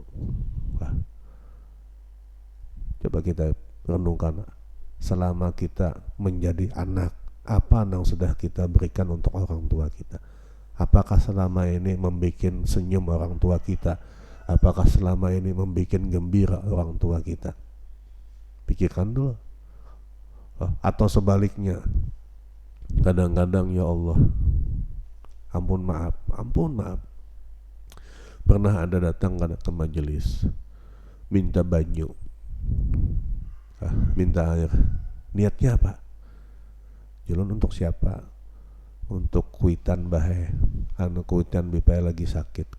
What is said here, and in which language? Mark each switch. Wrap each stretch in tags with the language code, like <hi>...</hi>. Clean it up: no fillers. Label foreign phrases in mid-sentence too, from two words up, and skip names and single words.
<id>Nah, coba kita renungkan, selama kita menjadi anak, apa yang sudah kita berikan untuk orang tua kita? Apakah selama ini membuat senyum orang tua kita? Apakah selama ini membuat gembira orang tua kita? Pikirkan dulu. Atau sebaliknya, kadang-kadang ya Allah, ampun maaf, pernah ada datang ke majelis, minta banyu, minta air. Niatnya apa? Jalan untuk siapa?</id> <bjn>Untuk kuitan bahe, kuitan bipai lagi sakit.</bjn>